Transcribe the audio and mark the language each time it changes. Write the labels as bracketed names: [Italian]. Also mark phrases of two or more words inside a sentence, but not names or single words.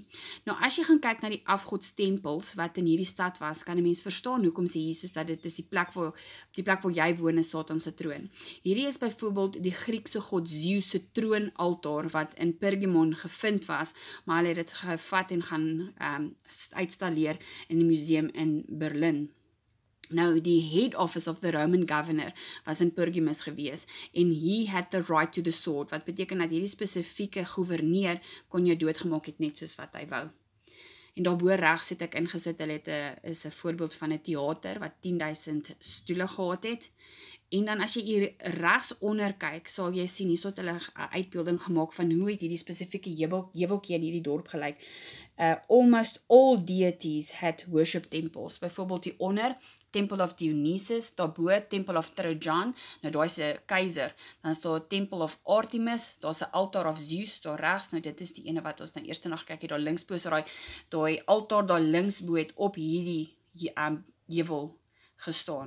[Afrikaans] Nou as jy gaan kyk na die afgodstempels wat in hierdie stad was, kan 'n mens verstaan hoekom sê Jesus dat dit is die plek waar jy woon is Satan se troon. Hierdie is byvoorbeeld die Griekse god Zeus se troonaltaar wat in Pergamon gevind was, maar hulle het dit gevat en gaan uitstalleer in die museum in Berlin. Nou, die [English] head office of the Roman governor [Afrikaans] was in Pergamus gewees en [English] he had the right to the sword, [Afrikaans] wat beteken dat hierdie spesifieke gouverneur kon jou doodgemaak het net soos wat hy wou. En daarbo regs het ek ingesit, hulle is 'n voorbeeld van 'n teater wat 10.000 stoele gehad het. En dan as jy hier regs onder kyk, sal jy sien hierso het hulle 'n uitbeelding gemaak van hoe het hierdie spesifieke heuweltjie in hierdie dorp gelyk. [English] Almost all deities had worship temples. [Afrikaans] Byvoorbeeld hier onder Temple of Dionysus, daarbo Temple of Trajan, nou daar is 'n keiser, dan is daar Temple of Artemis, daar's 'n altaar of Zeus, daar regs, nou dit is die ene wat ons nou eerste nog kyk het, daar links bo, so daai altaar daar links bo het op hierdie heuwel gestaan.